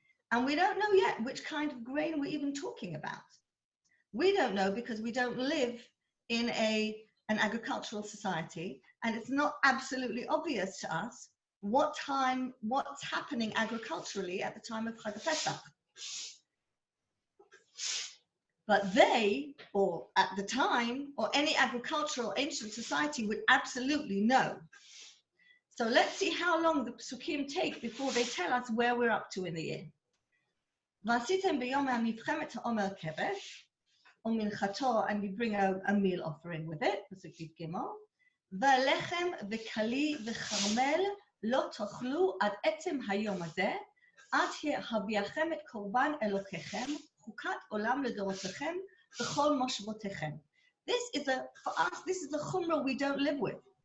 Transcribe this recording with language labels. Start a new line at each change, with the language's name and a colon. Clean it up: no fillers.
English: And we don't know yet which kind of grain we're even talking about. We don't know because we don't live in an agricultural society, and it's not absolutely obvious to us what's happening agriculturally at the time of Chag Pesach. But they, or at the time, or any agricultural ancient society would absolutely know. So let's see how long the psukim take before they tell us where we're up to in the year.
Hebrew: ועשיתם ביום הנבחם את העומר כבש, ומנחתו,
English: and we bring a meal offering with it,
Hebrew: פסוק י"ג, ולחם וכלי וכרמל לא תאכלו עד עצם היום הזה, עד הביאכם את קורבן אלוקיכם, חוקת עולם לדורותיכם, בכל מושבותיכם.
English: For us, this is a chumrah we don't live with.